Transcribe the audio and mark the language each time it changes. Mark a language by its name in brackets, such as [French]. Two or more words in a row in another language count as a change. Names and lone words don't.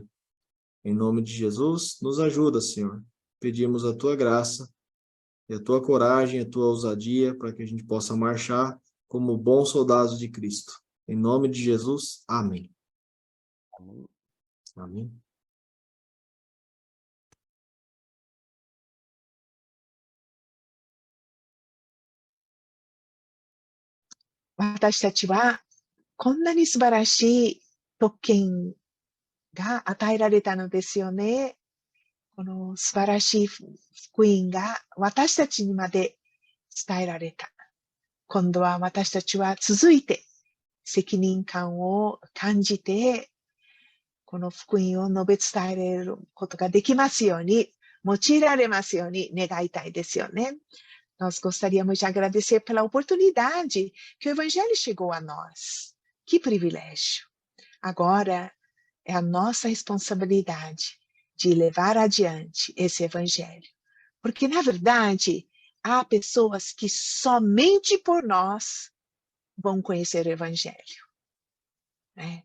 [Portuguese] Em nome de Jesus, nos ajuda, Senhor. Pedimos a Tua graça e a Tua coragem, a Tua ousadia, para que a gente possa marchar como bons soldados de Cristo. Em nome de Jesus, amém. Amém. Amém. [Japanese] 私たちはこんなに素晴らしい特権が与えられたのですよね。この素晴らしい福音が私たちにまで伝えられた。今度は私たちは続いて責任感を感じて、この福音を述べ伝えられることができますように、用いられますように願いたいですよね。 [Portuguese] Nós gostaríamos de agradecer pela oportunidade que o Evangelho chegou a nós. Que privilégio! Agora é a nossa responsabilidade de levar adiante esse Evangelho. Porque, na verdade, há pessoas que somente por nós vão conhecer o Evangelho, né?